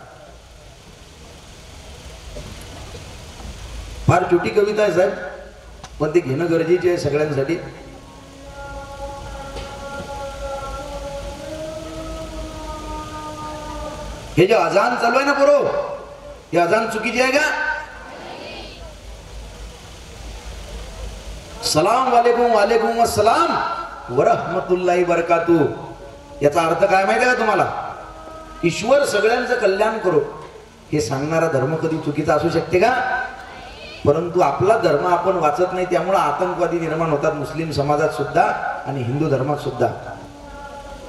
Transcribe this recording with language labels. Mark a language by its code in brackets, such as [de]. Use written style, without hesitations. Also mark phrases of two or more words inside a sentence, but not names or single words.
[mr] फार छोटी कविता आहे साहेब पण ते घेणं गरजेचे आहे सगळ्यांसाठी. हे जे अजान चालू आहे ना पोरो, हे अजान चुकीची आहे का? [ar] سلام عليكم، وعليكم السلام ورحمة الله بركاته. [mr] याचा अर्थ काय माहिती आहे का तुम्हाला? ईश्वर सगळ्यांचं कल्याण करो. हे सांगणारा धर्म कधी चुकीचा असू शकते का? परंतु आपला धर्म आपण वाचत नाही त्यामुळे आतंकवादी निर्माण होतात मुस्लिम समाजात सुद्धा आणि हिंदू धर्मात सुद्धा.